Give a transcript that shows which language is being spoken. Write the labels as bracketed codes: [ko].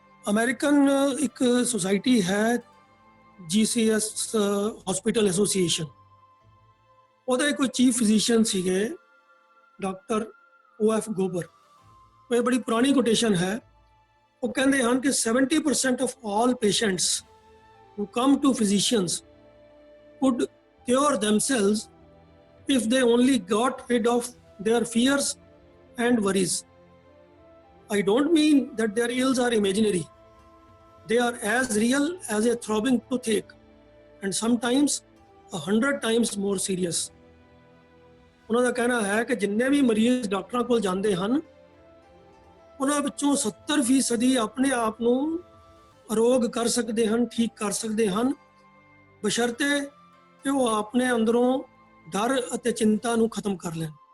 [pa] American ਇੱਕ society ਹੈ GCS hospital association, ਉਹਦੇ ਕੋਈ ਚੀਫ ਫਿਜ਼ੀਸ਼ੀਅਨ ਸੀਗੇ ਡਾਕਟਰ OF ਗੋਬਰ। ਇਹ ਬੜੀ ਪੁਰਾਣੀ ਕੋਟੇਸ਼ਨ ਹੈ। ਉਹ ਕਹਿੰਦੇ ਹਨ ਕਿ [en] 70% of all patients who come to physicians could cure themselves if they only got rid of their fears and worries. I don't mean that their ills are imaginary. They are as real as a throbbing toothache and sometimes 100 times more serious. [pa] ਉਹਨਾਂ ਦਾ ਕਹਿਣਾ ਹੈ ਕਿ ਜਿੰਨੇ ਵੀ ਮਰੀਜ਼ ਡਾਕਟਰਾਂ ਕੋਲ ਜਾਂਦੇ ਹਨ, ਉਹਨਾਂ ਵਿੱਚੋਂ 70% ਆਪਣੇ ਆਪ ਨੂੰ ਅਰੋਗ ਕਰ ਸਕਦੇ ਹਨ, ਠੀਕ ਕਰ ਸਕਦੇ ਹਨ, ਬਸ਼ਰਤੇ ਕਿ ਉਹ ਆਪਣੇ ਅੰਦਰੋਂ ਡਰ ਅਤੇ ਚਿੰਤਾ ਨੂੰ ਖਤਮ ਕਰ ਲੈਣ।